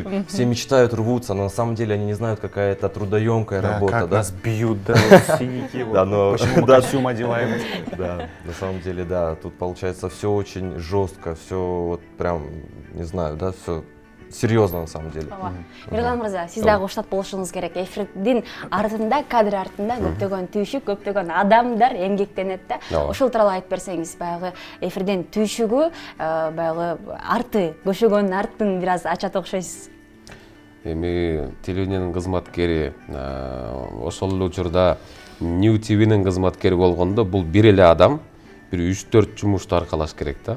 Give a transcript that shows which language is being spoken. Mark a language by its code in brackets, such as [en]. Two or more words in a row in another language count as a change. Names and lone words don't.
[ru] Все мечтают, рвутся, но на самом деле они не знают, какая это трудоемкая работа. Как да? нас бьют, да, синяки, Да, но- почему мы да. костюм одеваем. Да, на самом деле, да, тут получается все очень жестко, все вот прям, не знаю, да, все серьезно на самом деле. [ky] Ооба. Мирлан мырза, сиз дагы уштап болушуңуз керек. Эфирдин артында, кадр артында көптөгөн түйшүк, көптөгөн адамдар эмгектенет да. Ооба. Ошол тууралуу айтып берсеңиз, баягы эфирдин түйшүгү, баягы арты, көшөгөнүн артын бир аз ачат окшойсуз. Эми телевидениянын кызматкери ошол эле учурда New TVнин кызматкери болгондо бул бир эле адам бир 3-4 жумушту аркалаш керек да.